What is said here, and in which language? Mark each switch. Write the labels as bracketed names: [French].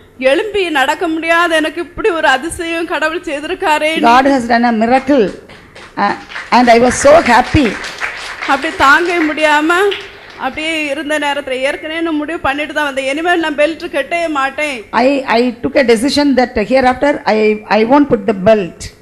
[Tamil] எழும்பி நடக்க முடியாத எனக்கு இப்படி ஒரு அதிசயம் கடவுள் செய்திருக்காரே. [English] God has done a miracle, and I was so happy. [Tamil] அப்படி தாங்கவே முடியாம அப்படியே இருந்த நேரத்தில் ஏற்கனவே நான் முடிவு பண்ணிட்டு தான் வந்தேன், இனிமேல் நான் பெல்ட் கட்டவே மாட்டேன். [English] I took a decision that hereafter I won't put the belt.